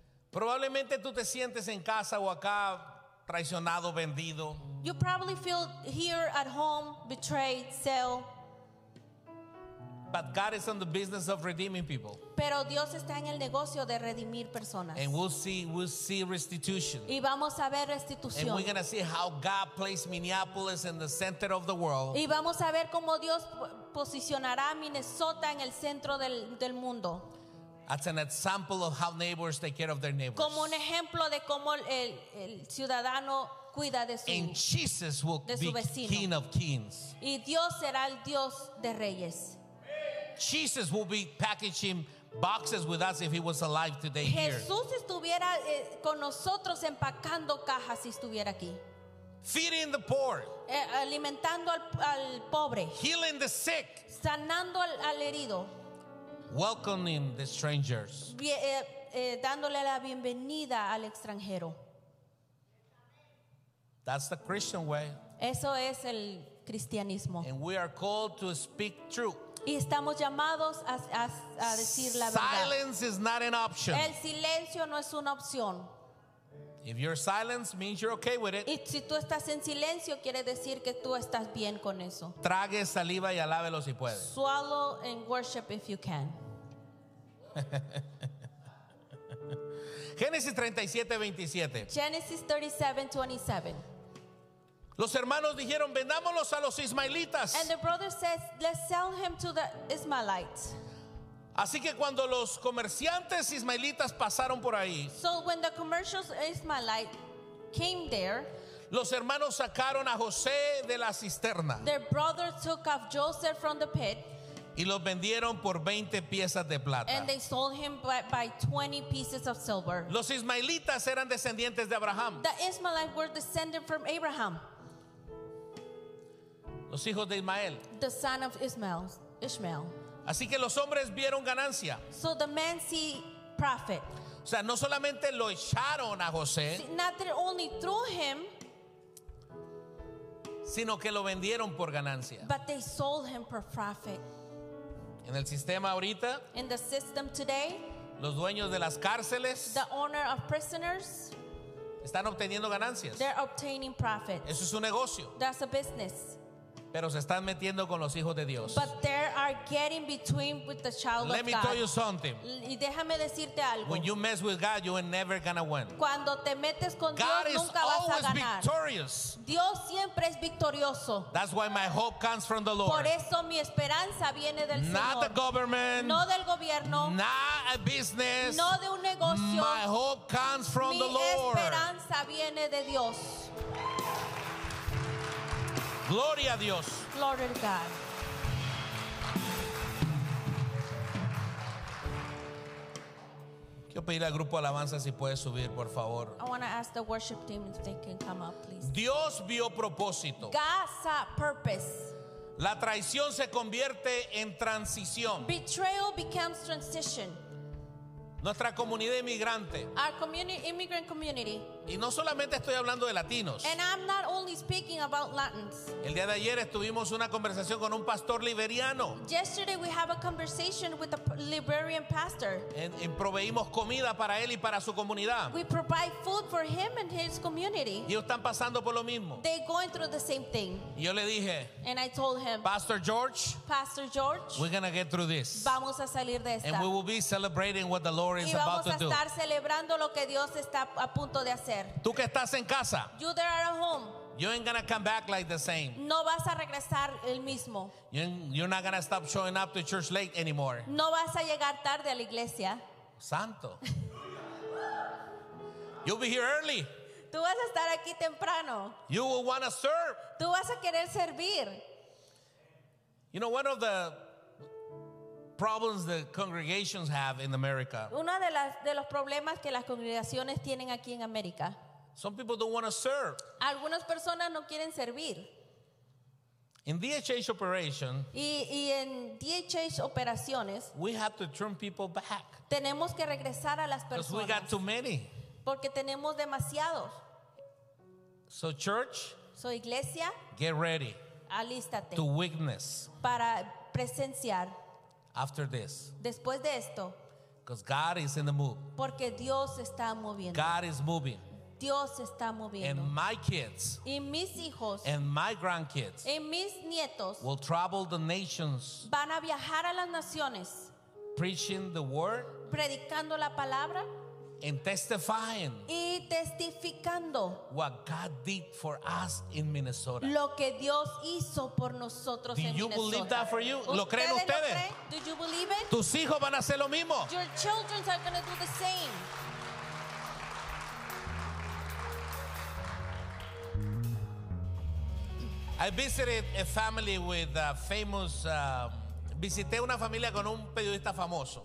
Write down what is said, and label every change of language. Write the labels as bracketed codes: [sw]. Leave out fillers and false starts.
[es] Probablemente tú te sientes en casa o acá traicionado, vendido. [en] You probably feel here at home betrayed, sell. But God is in the business of redeeming people. [es] Pero Dios está en el negocio de redimir personas. [en] And we'll see restitution. [es] Y vamos a ver restitución. [en] And we're going to see how God placed Minneapolis in the center of the world. [es] Y vamos a ver cómo Dios posicionará Minnesota en el centro del mundo. [en] That's an example of how neighbors take care of their neighbors. [es] Como un ejemplo de cómo el ciudadano cuida de su vecino. [en] And Jesus will be King of Kings. [es] Y Dios será el Dios de reyes. [en] Jesus will be packaging boxes with us if he was alive today here. [es] Jesús estuviera con nosotros empacando cajas si estuviera aquí. [en] Feeding the poor. [es] Alimentando al pobre. [en] Healing the sick. [es] Sanando al herido. [en] Welcoming the strangers. [es] Dándole la bienvenida al extranjero. [en] That's the Christian way. [es] Eso es el cristianismo. [en] And we are called to speak truth. [es] Y estamos llamados a decir la verdad. [en] Silence is not an option. [es] El silencio no es una opción. [en] If your silence means you're okay with it. [es] Y si tú estás en silencio, quiere decir que tú estás bien con eso. Trague saliva y alábelo si puede. [en] Swallow and worship if you can. [es] Génesis 37:27. [en] Genesis 37:27. [es] Los hermanos dijeron, vendámoslos a los ismaelitas. [en] And the brother says, let's sell him to the Ismailites. [es] Así que cuando los comerciantes ismaelitas pasaron por ahí, [en] so when the commercial Ismailite came there, [es] los hermanos sacaron a José de la cisterna. [en] Their brother took off Joseph from the pit. [es] Y los vendieron por 20 piezas de plata. [en] And they sold him by 20 pieces of silver. [es] Los ismaelitas eran descendientes de Abraham. [en] The Ismailites were descended from Abraham. [es] Los hijos de Ismael. [en] The son of Ishmael. [es] Así que los hombres vieron ganancia. [en] So the men see profit. [es] O sea, no solamente lo echaron a José. [en] See, not they only threw him, [es] sino que lo vendieron por ganancia. [en] But they sold him for profit. [es] En el sistema ahorita. [en] In the system today. [es] Los dueños de las cárceles. [en] The owner of prisoners. [es] Están obteniendo ganancias. [en] They're obtaining profit. [es] Eso es un negocio. [en] That's a business. [es] Pero se están metiendo con los hijos de Dios. [en] But they are getting between with the child Let of God. Let me tell you something. [es] Y déjame decirte algo. [en] When you mess with God, you are never gonna win. [es] Cuando te metes con [en] God [es] Dios, nunca vas a ganar. [en] God is always victorious. [es] Dios siempre es victorioso. [en] That's why my hope comes from the Lord. [es] Por eso mi esperanza viene del [en] not [es] Señor. [en] Not the government. [es] No del gobierno. [en] Not a business. [es] No de un negocio. [en] My hope comes from [es] mi [en] the Lord. [es] Mi esperanza viene de Dios. Gloria a Dios. [en] Glory to God. [es] Quiero pedir al grupo alabanza si puede subir, por favor. [en] I want to ask the worship team if they can come up, please. [es] Dios vio propósito. [en] God saw purpose. [es] La traición se convierte en transición. [en] Betrayal becomes transition. [es] Nuestra comunidad inmigrante. [en] Our immigrant community. [es] Y no solamente estoy hablando de latinos. [en] And I'm not only speaking about Latins. [es] El día de ayer estuvimos una conversación con un pastor liberiano. [en] Yesterday we have a conversation with a Liberian pastor. [es] Y proveímos comida para él y para su comunidad. [en] We provide food for him and his community. [es] Y ellos están pasando por lo mismo. [en] They're going through the same thing. [es] Y yo le dije, [en] and I told him, Pastor George, we're going to get through this. [es] Vamos a salir de esta. [en] And we will be celebrating what the Lord is [es] y vamos [en] about [es] a [en] to [es] estar [en] do. [es] Celebrando lo que Dios está a punto de hacer. Tú que estás en casa. [en] You that are at home. You ain't gonna come back like the same. [es] No vas a regresar el mismo. [en] You're not gonna stop showing up to church late anymore. [es] No vas a llegar tarde a la iglesia. Santo. [en] You'll be here early. [es] Tú vas a estar aquí temprano. [en] You will wanna serve. [es] Tú vas a querer servir. [en] You know, one of the problems that congregations have in America. [es] Una de los problemas que las congregaciones tienen aquí en América. [en] Some people don't want to serve. [es] Algunas personas no quieren servir. [en] In DHH operation, [es] y en DHH operaciones, [en] we have to turn people back. [es] Tenemos que regresar a las personas. [en] Because we got too many. [es] Porque tenemos demasiados. [en] So church, so [es] iglesia, [en] get ready. [es] Alístate. [en] To witness. [es] Para presenciar. [en] After this. [es] Después de esto. [en] Because God is in the move. [es] Porque Dios está moviendo. [en] God is moving. [es] Dios está moviendo. [en] And my kids. [es] Y mis hijos. [en] And my grandkids. [es] Y mis nietos. [en] Will travel the nations. [es] Van a viajar a las naciones. [en] Preaching the word. [es] Predicando la palabra. [en] And testifying. [es] Y testificando. [en] What God did for us in Minnesota. [es] Lo que Dios hizo por nosotros en Minnesota. [en] Do you believe that for you? [es] ¿Lo creen ustedes? [en] Do you believe it? [es] Tus hijos van a hacer lo mismo. [en] Your children are going to do the same. I visited a family with a famous [es] visité una familia con un periodista famoso.